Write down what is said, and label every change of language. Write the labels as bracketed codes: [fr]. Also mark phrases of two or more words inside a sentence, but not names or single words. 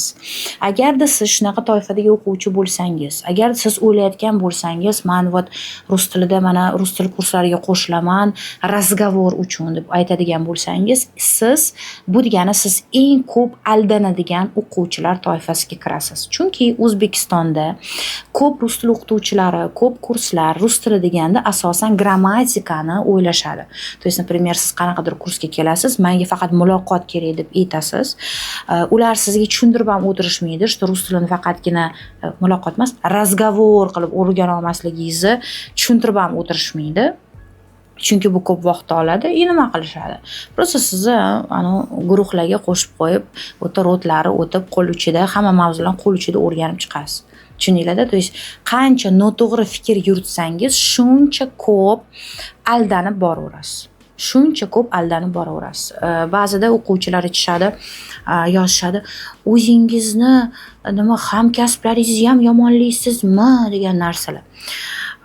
[uz] Agarda siz shunaqa toifadagi o'quvchi bo'lsangiz, agar siz o'ylayotgan bo'lsangiz, men rus tilida mana rus til kurslariga qo'shilaman, разговор uchun deb aytadigan bo'lsangiz, bu degani siz eng ko'p aldanadigan o'quvchilar toifasiga kirasiz. Chunki O'zbekistonda ko'p rus tili o'qituvchilari, ko'p kurslar rus tili deganda asosan grammatikani o'ylashadi. [ru] То есть, например, [uz] siz qanaqadir kursga kelasiz, menga faqat muloqot kerak deb aytasiz. Ular sizga tushuntirib ham o'tirishmaydi, что rus tilini faqatgina muloqot emas, разговор qilib o'rgana olmasligingizni tushuntirib ham o'tirishmaydi. Chunki bu ko'p vaqt oladi. Nima qilishadi? Просто sizni guruhlarga qo'shib qo'yib, o'ta rodlari o'tib, qo'l uchida, hamma mavzularni qo'l uchida o'rganib chiqasiz. Tushuninglar-da? [ru] То есть, [uz] qancha noto'g'ri fikr yuritsangiz, shuncha ko'p aldanib boraverasiz. Ba'zida o'quvchilar aytishadi, yozishadi, o'zingizni hamkasblaringizni ham yomonlaysizmi degan narsalar.